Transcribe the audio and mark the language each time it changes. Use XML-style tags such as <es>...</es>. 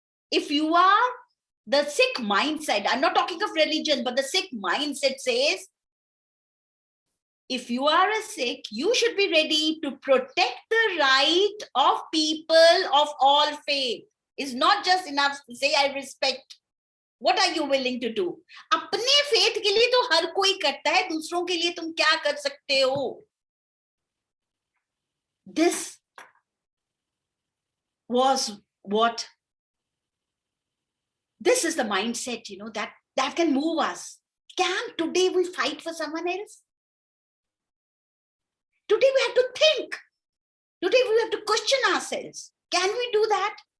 <en>If you are the Sikh mindset, I'm not talking of religion, but the Sikh mindset says, if you are a Sikh, you should be ready to protect the right of people of all faith. It's not just enough to say, I respect. What are you willing to do?</en> <hi>अपने faith के लिए तो हर कोई करता है, दूसरों के लिए तुम क्या कर सकते हो?</hi> <en>This was what, this is the mindset, that can move us. Can today we fight for someone else? Today we have to think. Today we have to question ourselves. Can we do that?</en>